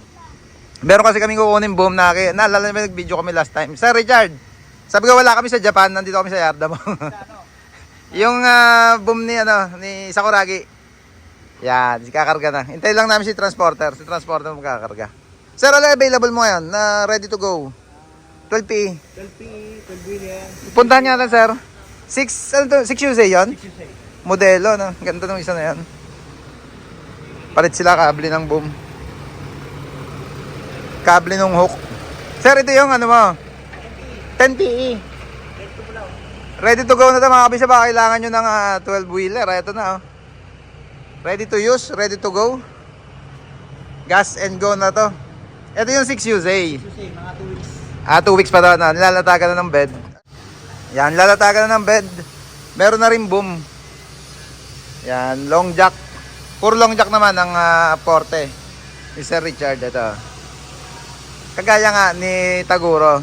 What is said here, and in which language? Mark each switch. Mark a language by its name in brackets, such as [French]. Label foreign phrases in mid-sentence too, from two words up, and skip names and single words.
[Filipino] Meron kasi kaming kukunin boom na naalala namin nag-video kami [English] last time. [Filipino] Sir Richard, sabi ko wala kami sa Japan, nandito kami sa yarda mo. Yung boom ni Sakuragi. Yan, kakarga na. Hintay lang namin si transporter. Si transporter mo kakarga. Sir, ala available mo ngayon na [English] ready to go? [Filipino] 12PE. 12PE, 12-wheeler. Puntahan nga lang, sir. 6 UZ yun? 6 UZ. Modelo, no? Ganda nung isa na yan. Palit sila kable ng boom. Kable ng hook. Sir, ito yung ano mo? 10PE. [English] Ready to go [Filipino] na ito mga kabisa. Baka kailangan nyo ng 12-wheeler. Ito na, [English] oh. Ready to use, ready to go. Gas and go [Filipino] na to. Ito yung 6UZ. 6UZ, mga 2 weeks. 2 weeks pa daw na. Nilalatagan na ng bed. Yan, nilalatagan na ng bed. Meron na rin boom. Yan, [English] long jack. [Filipino] Puro [English] long jack [Filipino] naman ang porte. Ni Sir Richard, ito. Kagaya nga ni Taguro.